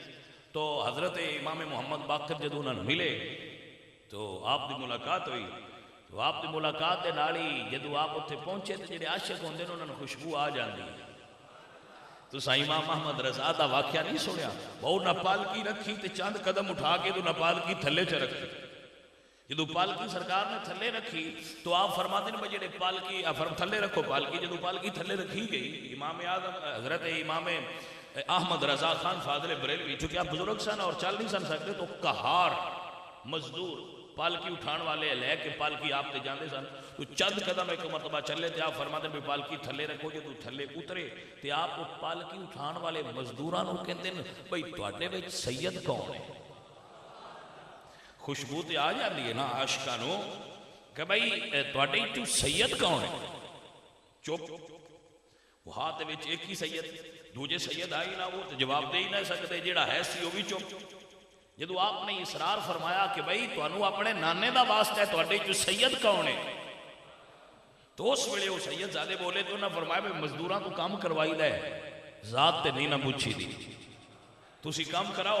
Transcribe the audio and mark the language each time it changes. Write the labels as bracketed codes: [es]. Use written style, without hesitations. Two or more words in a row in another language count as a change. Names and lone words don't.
[pa] تو حضرت امام محمد باقر جدو انہوں نے ملے تو آپ دی ملاقات ہوئی. تو آپ دی ملاقات دے نالی جدو آپ اتنے پہنچے تو جڑے عاشق ہوندے انہوں نے خوشبو آ جاندی. تو امام محمد رضا دا واقعہ نہیں سنیا، وہ نہ پالکی رکھی تے چند قدم اٹھا کے تو نہ پالکی تھلے چ رکھی. جدو پالکی سرکار نے تھلے رکھی تو [ur] آپ فرماتے ہیں [pa] جڑے پالکی تھلے رکھو پالکی. جدو پالکی تھلے رکھی گئی امام اعظم حضرت امام احمد رضا خان فاضل بریلوی چونکہ آپ بزرگ سن اور چل نہیں سن سکتے تو کہار مزدور پالکی اٹھان والے لے کے پالکی آپ تے جاندے سن. [ur] تو چند قدم ایک مرتبہ چلے تھے آپ فرماتے ہیں [pa] پالکی تھلے رکھو جے تو تھلے اترے تے آپ پالکی اٹھان والے مزدوراں نو کہندے نے بھئی تواڈے وچ سید کون ہے؟ خوشبو تے آ جاندی ہے نا عاشقاں نو کہ بھئی تواڈے تو سید کون ہے؟ چپ وہ ہاتھ وچ ایک ہی سید، دوجے سید آئی نہ وہ جواب دے ہی نہ سکتے، جیڑا ہے سی وہ بھی چپ. جدو آپ نے اصرار فرمایا کہ بھئی تانوں اپنے نانے دا واسطہ ہے تواڈے جو سید کون ہے تو اس ویلے وہ سید زادے بولے تو انہاں فرمایا بھئی مزدوراں تو کام کروائی دے ذات تے نہیں نہ پوچھی دی تسی کام کراؤ.